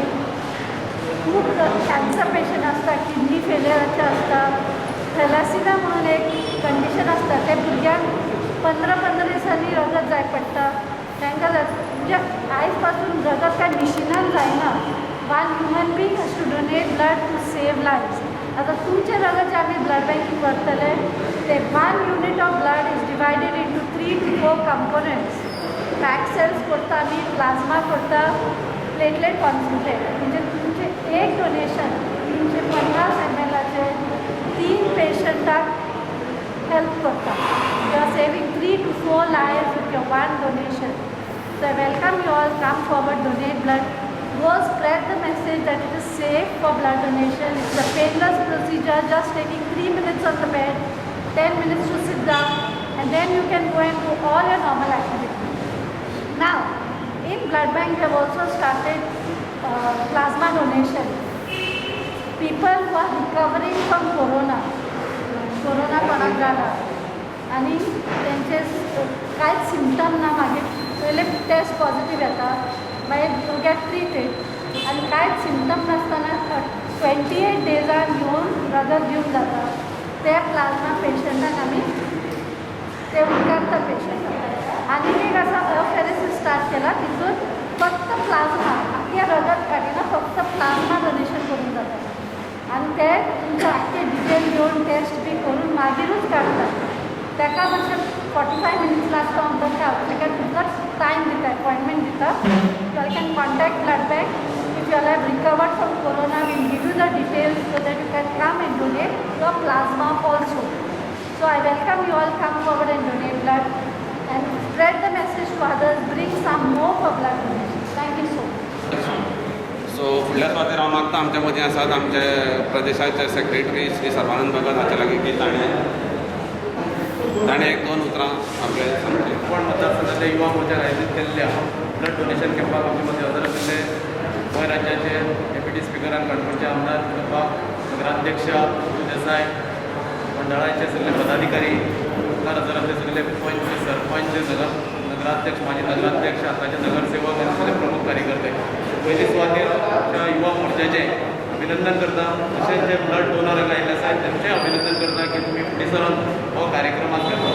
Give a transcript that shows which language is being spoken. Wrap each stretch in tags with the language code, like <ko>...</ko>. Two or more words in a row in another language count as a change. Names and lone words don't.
<kok>खूब</kok> <en>cancer patient</en> <kok>आसता, किडनी फेलियराचे आसता, थॅलेसिमिया म्हणून एक कंडिशन आसता, ते भुरग्यांक 15-15 दिसांनी रगत जाय पडटा. तांकां म्हणजे आयज पासून रगत काय मिशिनान जायना.</kok> <en>one human being has to donate blood to save lives.</en> <kok>आतां तुमचे रगत जे आमी</kok> <en>blood banking</en> <kok>करतले, ते</kok> <en>1 unit of blood is divided into 3 to 4 components. pack cells करता आमी, प्लाझ्मा करता, platelet concentrate.</en> <kok>म्हणजे तुमचे एक डोनेशन 350 ml 3 पेशंटाक हेल्प करता.</kok> <en>you are saving 3 to 4 lives with your 1 donation. So I welcome you all, come forward, donate blood. Go spread the message that it is safe for blood donation. It's a painless procedure, just taking 3 minutes on the bed, 10 minutes to sit down, and then you can go and do all your normal activities. Now, in blood bank we have also started plasma donation. People who are recovering from corona</en> <kok>कोणाक जाला आनी तेंचे कांयच सिमटम ना मागीर पयले</kok> <en>test positive</en> <kok>येतात मागीर</kok> <en>you get treated</en> <kok>आनी कांयच सिम्टम नासतना 28 डेजान येवन रगत दिवंक जाता ते प्लाझ्मा पेशंटाक आमी ते उपकारता पेशंटाक आनी एक आसा अफेरेसीस स्टार्ट केला तितून फक्त प्लाझ्मा आख्खे रगत काडिना फक्त</kok> <en>plasma donation</en> <kok>करूंक जाता आनी ते तुमचे आख्खे डिटेल घेवन टेस्ट बी करून मागीरूच काडटात ताका मातशें 45 मिनिट्स लागता म्हणटा ते हांव तुमकां टायम दिता अपॉयंटमेंट दिता</kok> <en>you can contact blood bank if you have recovered from corona will give you the details so that you can come and donate your plasma also so I welcome you all come forward and donate blood and spread the message to others, bring some more for blood donation. Thank you so much.</en> <kok>सो फुडल्या सुवातेर हांव मागता आमच्या मदीं आसात आमचे प्रदेशाचे सेक्रेटरी श्री सर्वानंद भगत हाचे लागीं की ताणें एक दोन उतरां आपले सांगचे. कोण मतदारसंघातल्या युवा मोर्चार आयोजीत केल्ल्या</kok> <en>blood donation</en> <kok>कॅम्पाक आमचे मदीं हजर आशिल्ले गोंय राज्याचे डेप्युटी स्पिकर आनी काणकोणचे आमदार नगराध्यक्ष देसाय मंडळाचे सगळे पदाधिकारी मुखार हजर आसले सगळे पंच सरपंच नगराध्यक्ष माजी नगराध्यक्ष आतांचे नगरसेवक आनी सगळे प्रमुख कार्यकर्ते पयली सुवातेर आमच्या युवा मोर्चाचे अभिनंदन करता तशेंच जे</kok> <en>blood donor</en> <kok>आयिल्ले आसात तेंचें अभिनंदन करता की तुमी फुडें सरून हो कार्यक्रम आज घेतलो.</kok>